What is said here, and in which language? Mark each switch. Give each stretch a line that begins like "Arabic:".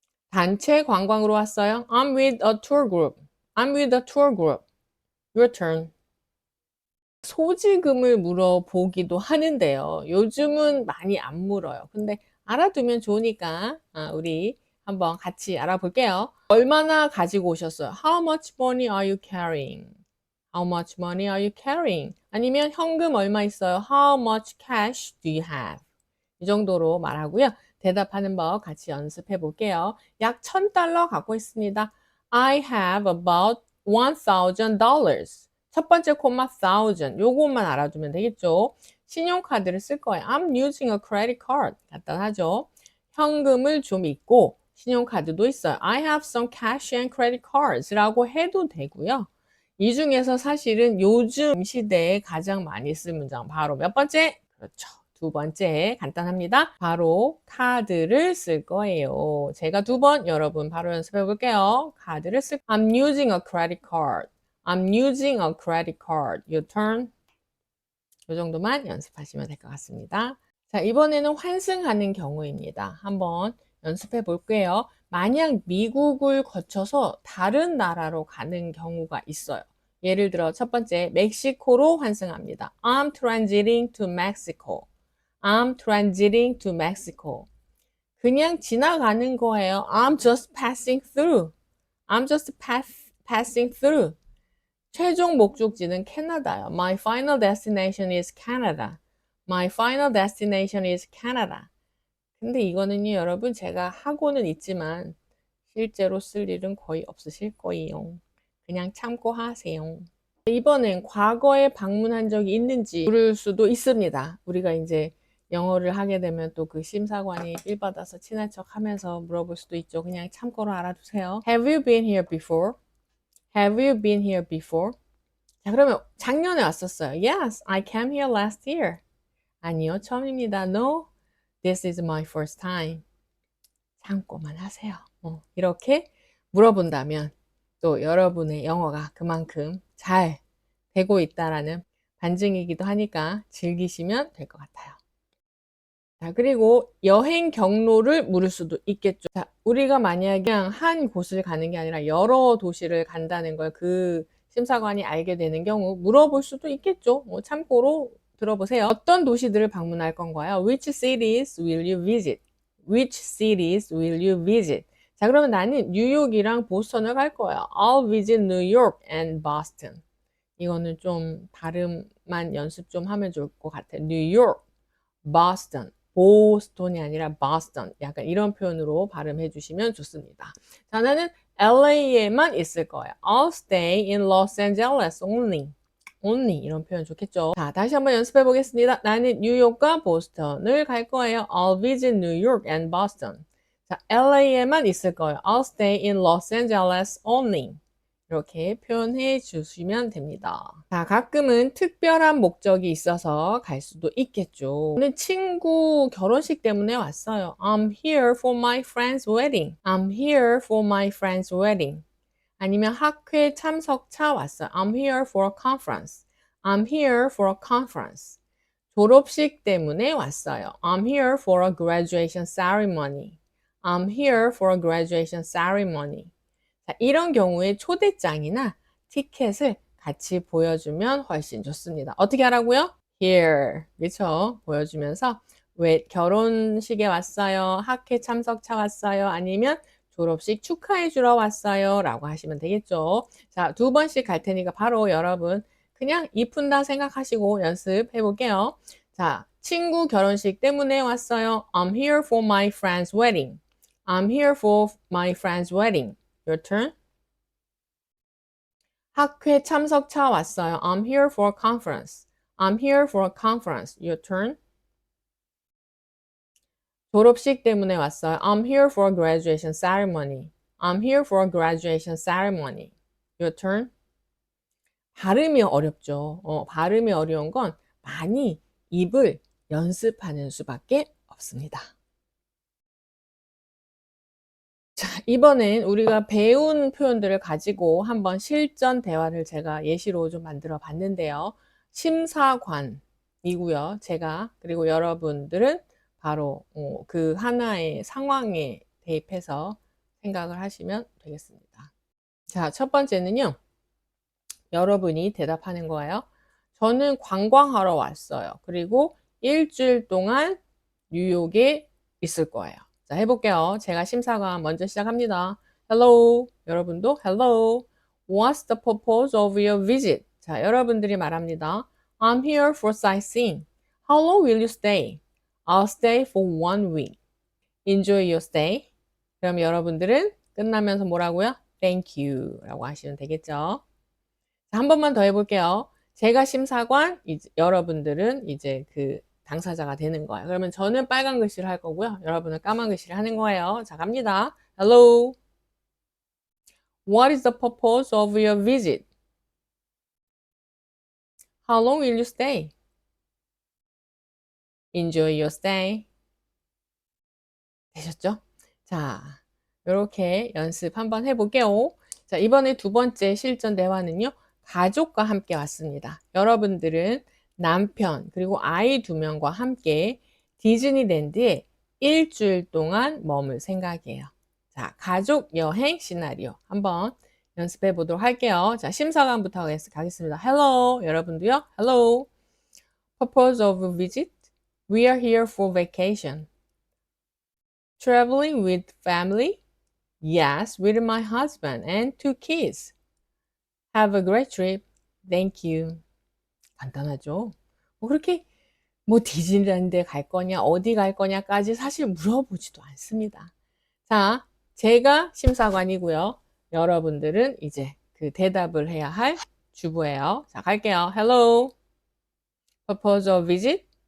Korean: 단체 관광으로 왔어요.
English: I'm with a tour group. I'm with a tour group. Your turn.
Korean: 소지금을 물어보기도 하는데요. 요즘은 많이 안 물어요. 근데 알아두면 좋으니까 우리 한번 같이 알아볼게요. 얼마나 가지고 오셨어요?
English: How much money are you carrying? How much money are you carrying?
Korean: 아니면 현금 얼마 있어요?
English: How much cash do you have?
Korean: 이 정도로 말하고요. 대답하는 법 같이 연습해 볼게요. 약 $1,000 갖고 있습니다.
English: I have about $1,000.
Korean: 첫 번째 콤마 1000 요것만 알아두면 되겠죠. 신용카드를 쓸 거예요.
English: I'm using a credit card.
Korean: 간단하죠. 현금을 좀 있고 신용카드도 있어요.
English: I have some cash and credit cards
Korean: 라고 해도 되고요. 이 중에서 사실은 요즘 시대에 가장 많이 쓴 문장 바로 몇 번째? 그렇죠. 두 번째 간단합니다. 바로 카드를 쓸 거예요. 제가 두 번 여러분 바로 연습해 볼게요. 카드를 쓸
English: I'm using a credit card. I'm using a credit card. Your turn.
Korean: 이 정도만 연습하시면 될 것 같습니다. 자, 이번에는 환승하는 경우입니다. 한번 연습해 볼게요. 만약 미국을 거쳐서 다른 나라로 가는 경우가 있어요. 예를 들어 첫 번째 멕시코로 환승합니다.
English: I'm transiting to Mexico. I'm transiting to Mexico.
Korean: 그냥 지나가는 거예요.
English: I'm just passing through. I'm just passing through.
Korean: 최종 목적지는 캐나다요.
English: My final destination is Canada. My final destination is Canada.
Korean: 근데 이거는요, 여러분, 제가 하고는 있지만 실제로 쓸 일은 거의 없으실 거예요. 그냥 참고하세요. 이번엔 과거에 방문한 적이 있는지 물을 수도 있습니다. 우리가 이제 영어를 하게 되면 또 그 심사관이 삘 받아서 친한 척 하면서 물어볼 수도 있죠. 그냥 참고로 알아두세요.
English: Have you been here before? Have you been here before?
Korean: 자, 그러면 작년에 왔었어요.
English: Yes, I came here last year.
Korean: 아니요, 처음입니다.
English: No, this is my first time.
Korean: 참고만 하세요. 이렇게 물어본다면 또 여러분의 영어가 그만큼 잘 되고 있다라는 반증이기도 하니까 즐기시면 될 것 같아요. 자, 그리고 여행 경로를 물을 수도 있겠죠. 자, 우리가 만약에 그냥 한 곳을 가는 게 아니라 여러 도시를 간다는 걸 그 심사관이 알게 되는 경우 물어볼 수도 있겠죠. 참고로 들어보세요. 어떤 도시들을 방문할 건가요? Which cities will you visit? Which cities will you visit? 자, 그러면 나는 뉴욕이랑 보스턴을 갈 거예요.
English: I'll visit New York and Boston.
Korean: 이거는 좀 발음만 연습 좀 하면 좋을 것 같아요. 뉴욕, 보스턴, 보스턴이 아니라 보스턴. 약간 이런 표현으로 발음해 주시면 좋습니다. 자, 나는 LA에만 있을 거예요.
English: I'll stay in Los Angeles only.
Korean: only 이런 표현 좋겠죠. 자, 다시 한번 연습해 보겠습니다. 나는 뉴욕과 보스턴을 갈 거예요.
English: I'll visit New York and Boston.
Korean: 자, LA에만 있을 거예요.
English: I'll stay in Los Angeles only.
Korean: 이렇게 표현해 주시면 됩니다. 자, 가끔은 특별한 목적이 있어서 갈 수도 있겠죠. 저는 친구 결혼식 때문에 왔어요.
English: I'm here for my friend's wedding. I'm here for my friend's wedding.
Korean: 아니면 학회 참석차 왔어요.
English: I'm here for a conference. I'm here for a conference.
Korean: 졸업식 때문에 왔어요.
English: I'm here for a graduation ceremony. I'm here for a graduation ceremony.
Korean: 자, 이런 경우에 초대장이나 티켓을 같이 보여주면 훨씬 좋습니다. 어떻게 하라고요? Here. 그렇죠? 보여주면서 왜 결혼식에 왔어요? 학회 참석차 왔어요? 아니면 졸업식 축하해 주러 왔어요? 라고 하시면 되겠죠. 자, 2번씩 갈 테니까 바로 여러분 그냥 이푼다 생각하시고 연습해 볼게요. 자, 친구 결혼식 때문에 왔어요.
English: I'm here for my friend's wedding. I'm here for my friend's wedding. Your turn.
Korean: 학회 참석차 왔어요.
English: I'm here for a conference. I'm here for a conference. Your turn.
Korean: 졸업식 때문에 왔어요.
English: I'm here for a graduation ceremony. I'm here for a graduation ceremony. Your turn.
Korean: 발음이 어렵죠. 발음이 어려운 건 많이 입을 연습하는 수밖에 없습니다. 자, 이번엔 우리가 배운 표현들을 가지고 한번 실전 대화를 제가 예시로 좀 만들어 봤는데요. 심사관이고요. 제가 그리고 여러분들은 바로 그 하나의 상황에 대입해서 생각을 하시면 되겠습니다. 자, 첫 번째는요. 여러분이 대답하는 거예요. 저는 관광하러 왔어요. 그리고 일주일 동안 뉴욕에 있을 거예요. 자, 해볼게요. 제가 심사관 먼저 시작합니다.
English: Hello.
Korean: 여러분도
English: Hello. What's the purpose of your visit?
Korean: 자, 여러분들이 말합니다.
English: I'm here for sightseeing. How long will you stay? I'll stay for 1 week. Enjoy your stay.
Korean: 그럼 여러분들은 끝나면서 뭐라고요?
English: Thank you
Korean: 라고 하시면 되겠죠. 자, 한 번만 더 해볼게요. 제가 심사관, 여러분들은 이제 그 당사자가 되는 거예요. 그러면 저는 빨간 글씨를 할 거고요. 여러분은 까만 글씨를 하는 거예요. 자, 갑니다. Hello.
English: What is the purpose of your visit? How long will you stay? Enjoy your stay.
Korean: 되셨죠? 자, 이렇게 연습 한번 해볼게요. 자, 이번에 2번째 실전 대화는요. 가족과 함께 왔습니다. 여러분들은 남편 그리고 아이 2명과 함께 디즈니랜드에 일주일 동안 머물 생각이에요. 자, 가족 여행 시나리오 한번 연습해 보도록 할게요. 자, 심사관부터 가겠습니다. Hello, 여러분도요.
English: Hello. Purpose of visit? We are here for vacation. Traveling with family? Yes, with my husband and 2 kids. Have a great trip. Thank you.
Korean: 간단하죠? 그렇게 뭐 디즈니랜드에 갈 거냐, 어디 갈 거냐까지 사실 물어보지도 않습니다. 자, 제가 심사관이고요. 여러분들은 이제 그 대답을 해야 할 주부예요. 자, 갈게요.
English: Hello. Purpose of visit.